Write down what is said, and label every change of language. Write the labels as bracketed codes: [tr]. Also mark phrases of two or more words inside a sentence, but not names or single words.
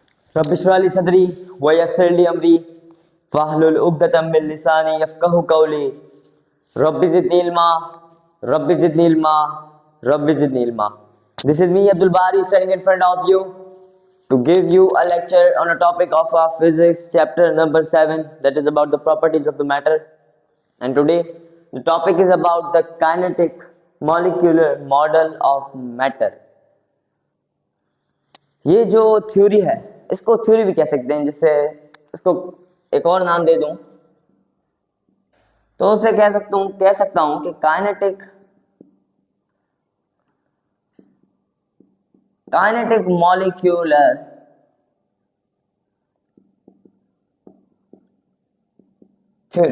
[ar] رب اشرح لي صدري ويسر لي أمري واحلل عقدة من لساني يفقهوا قولي رب زدني علما رب زدني علما رب زدني علما. [en] This is me Abdul Bari standing in front of you to give you a lecture on a topic of physics chapter number 7, that is about the properties of the matter. And today the topic is about the kinetic molecular model of matter. [hi] ये जो थ्योरी है इसको थ्योरी भी कह सकते हैं, जिससे इसको एक और नाम दे दूं तो उसे कह सकता हूं कि [en] kinetic molecular theory.